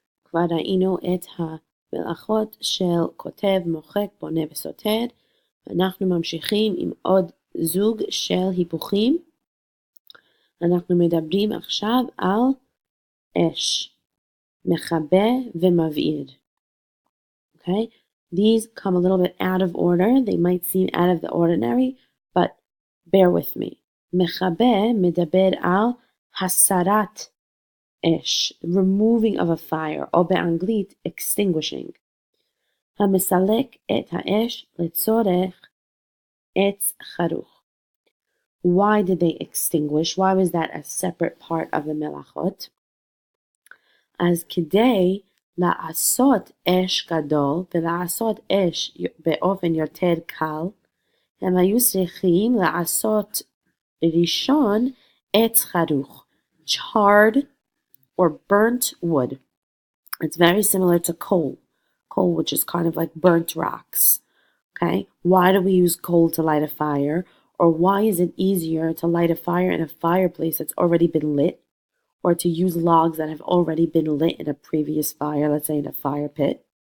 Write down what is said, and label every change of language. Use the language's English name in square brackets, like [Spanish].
[Hebrew] כבר ראינו את המלאכות של כותב, מוחק, בונה וסותר. אנחנו ממשיכים עם עוד זוג של היפוכים. אנחנו מדברים עכשיו על אש, מכבה ומבעיר. [English] Okay? These come a little bit out of order. They might seem out of the ordinary, but bear with me. [Hebrew] Mechabeh מדבר על הסרת אש, removing of a fire, או באנגלית extinguishing. המסלק את האש לצורך עץ חרוך. [English] Why did they extinguish? Why was that a separate part of the מלאכות? [Hebrew] אז כדי לעשות אש גדול ולעשות אש באופן יותר קל, הם היו צריכים לעשות ראשון עץ חרוך, charred or burnt wood. [English] It's very similar to coal, which is kind of like burnt rocks. Okay, why do we use coal to light a fire? Or why is it easier to light a fire in a fireplace that's already been lit, or to use logs that have already been lit in a previous fire, let's say in a fire pit?